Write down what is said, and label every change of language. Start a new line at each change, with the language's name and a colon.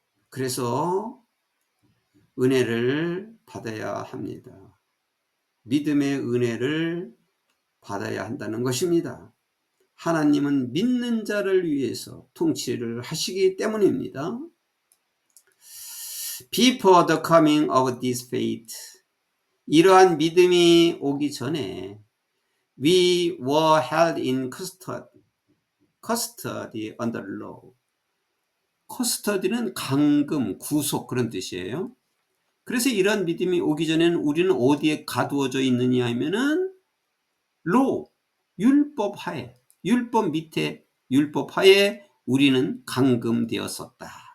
Korean: 그래서 은혜를 받아야 합니다. 믿음의 은혜를 받아야 한다는 것입니다. 하나님은 믿는 자를 위해서 통치를 하시기 때문입니다.
English: Before the coming of this faith,
Korean: 이러한 믿음이 오기 전에
English: we were held in custody under law.
Korean: custody는 감금, 구속 그런 뜻이에요. 그래서 이런 믿음이 오기 전에는 우리는 어디에 가두어져 있느냐 하면은 law, 율법 하에, 율법 밑에, 율법 하에 우리는 감금되었었다.